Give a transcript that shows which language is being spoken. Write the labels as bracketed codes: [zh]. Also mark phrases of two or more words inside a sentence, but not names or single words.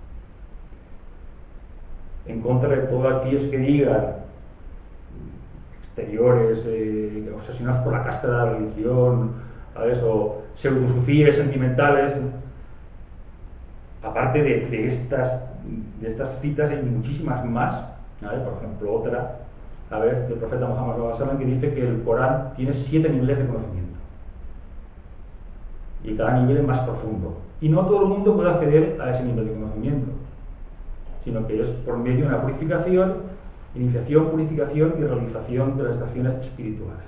[es] En contra de todos aquellos que digan, exteriores, obsesionados por la casta de la religión, ¿sabes? O pseudosufíes sentimentales, aparte de estas citas hay muchísimas más, ¿vale? Por ejemplo, otra, ¿sabes?, del profeta Muhammad [ar] صلى الله عليه وسلم, [es] que dice que el Corán tiene 7 niveles de conocimiento y cada nivel es más profundo, y no todo el mundo puede acceder a ese nivel de conocimiento, sino que es por medio de una purificación, iniciación, purificación y realización de las estaciones espirituales.